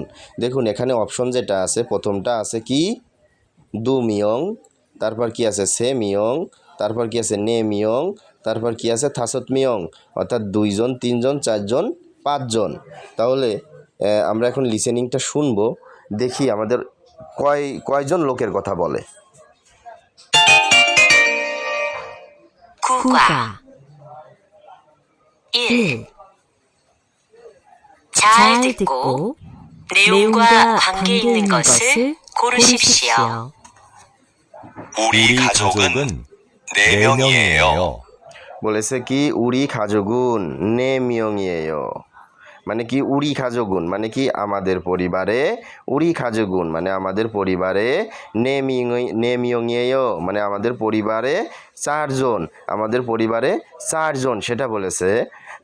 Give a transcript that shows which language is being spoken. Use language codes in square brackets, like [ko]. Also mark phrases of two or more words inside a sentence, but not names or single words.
[bn] দেখুন এখানে অপশন যেটা আছে, প্রথমটা আছে কি [ko] 두 명, [bn] তারপর কি আছে [ko] 세 명, [bn] তারপর কি আছে [ko] 네 명, [bn] তারপর কি আছে [ko] 다섯 명, [bn] অর্থাৎ 2 জন 3 জন 4 জন 5 জন। তাহলে আমরা এখন লিসেনিংটা শুনবো, দেখি আমাদের কয়জন লোকের কথা বলে। [ko] 국가 1. 잘 듣고 내용과 관계 있는 것을 고르십시오. 우리 가족은 4명이에요. [bn] বলেছে কি [ko] 우리 가족은 네 명이에요 [bn] মানে কি [ko] 우리 가족은 [bn] মানে কি আমাদের পরিবারে, [ko] 우리 가족은 [bn] মানে আমাদের পরিবারে, [ko] 네 명이에요 [bn] মানে আমাদের পরিবারে 4 জন, আমাদের পরিবারে 4 জন সেটা বলেছে।